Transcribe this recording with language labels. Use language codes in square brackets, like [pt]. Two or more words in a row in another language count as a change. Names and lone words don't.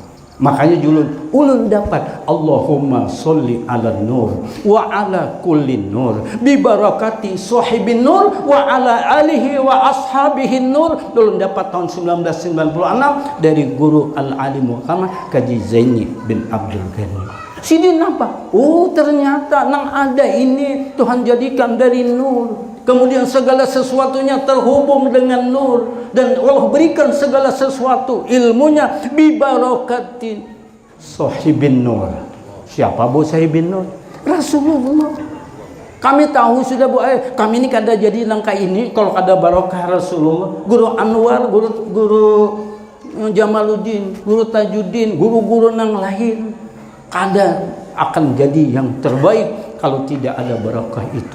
[bjn] Makanya ulun dapat [ar] اللهم صل على نور وعلى كل نور ببركة صاحب النور وعلى آله وأصحابه نور. [bjn] Ulun dapat tahun 1996 dari guru Al-Alim Muhammad Kaji Zaini bin Abdul Ghani. Sidin apa? Oh, ternyata nang ada ini Tuhan jadikan dari nur. [id] Kemudian segala sesuatunya terhubung dengan nur, dan Allah berikan segala sesuatu ilmunya [ar] ببركة صاحب النور. [id] Siapa Bu [ar] صاحب النور? [id] Rasulullah. [bjn] Kami tahu sudah, Bu, kami ini kada jadi langkah ini kalau kada barokah Rasulullah. [id] Guru Anwar, guru Jamaluddin, guru Tajuddin, guru-guru yang lain kada akan jadi yang terbaik kalau tidak ada barokah itu.